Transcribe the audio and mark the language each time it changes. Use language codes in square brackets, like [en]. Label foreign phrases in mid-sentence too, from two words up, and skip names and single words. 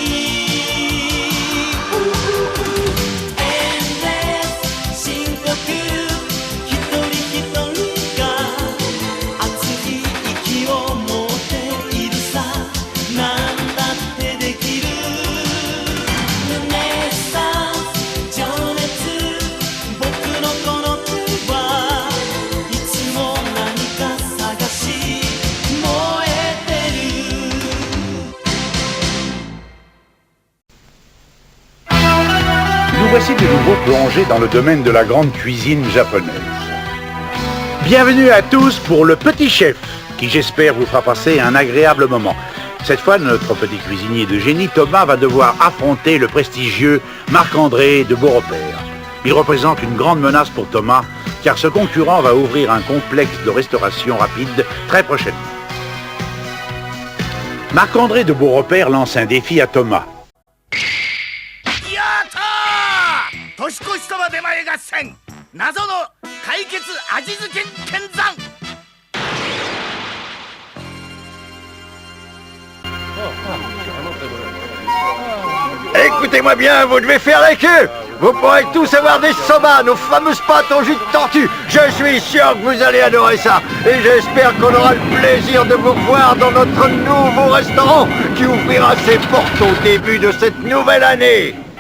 [ja] 深呼吸一人一人が熱い息を持っているさなんだってできるルネサンス情熱僕のこの手はいつも何か探し燃えてる [fr] Nous voici de nouveau plongés dans le domaine de la grande cuisine japonaise. Bienvenue à tous pour le Petit Chef, qui j'espère vous fera passer un agréable moment. Cette fois, notre petit cuisinier de génie, Thomas, va devoir affronter le prestigieux Marc-André de Beaurepaire. Il représente une grande menace pour Thomas, car ce concurrent va ouvrir un complexe de restauration rapide très prochainement. Marc-André de Beaurepaire lance un défi à Thomas. [ja] 年越しそば出前合戦謎の解決味付け剣山 [fr] Écoutez-moi bien, vous devez faire la queue. Vous pourrez tous avoir des soba, nos fameuses pâtes au jus de tortue. Je suis sûr que vous allez adorer ça. Et j'espère qu'on aura le plaisir de vous voir dans notre nouveau restaurant qui ouvrira ses portes au début de cette nouvelle année.